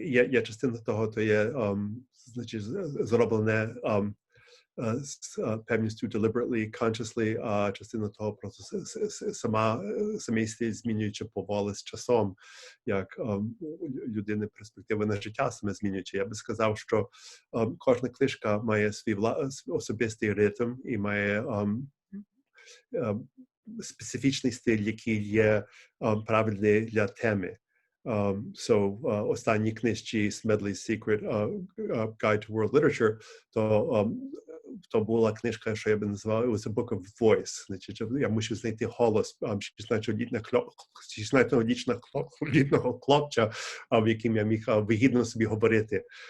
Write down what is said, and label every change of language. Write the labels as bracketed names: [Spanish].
[Ukrainian] є частина того, то є значить, зроблене з певністю [English] deliberately, consciously, [Ukrainian] а частина того просто самий стиль змінюючи поволі з часом, як людини перспективи на життя саме змінюючи. Я би сказав, що кожна книжка має свій особистий ритм і має специфічний стиль, який є правильний для теми. Останні книжці Smedley's Secret Guide to World Literature, то була книжка, що я би назвав, [English] it was a book of voice. [Ukrainian] Значить, я мусив знайти голос 16-річного хлопця, в яким я міг вигідно собі говорити.